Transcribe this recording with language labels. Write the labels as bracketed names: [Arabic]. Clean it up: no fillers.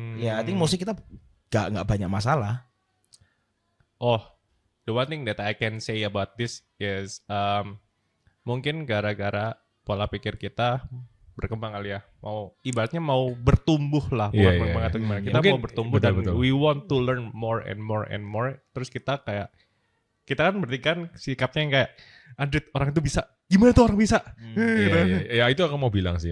[Indonesian] Ya, [English] I think mostly [Indonesian] kita nggak banyak masalah. [English] Oh, the one thing that I can say about this is [Indonesian] mungkin gara-gara pola pikir kita berkembang kali ya. Ibaratnya mau bertumbuh lah, bukan mengatakan gimana. Kita mungkin, mau bertumbuh betul. [English] We want to learn more and more and more. [Indonesian] Terus kita kan berarti kan sikapnya yang kayak, Android orang itu bisa, gimana tuh orang bisa? Ya itu aku mau bilang sih.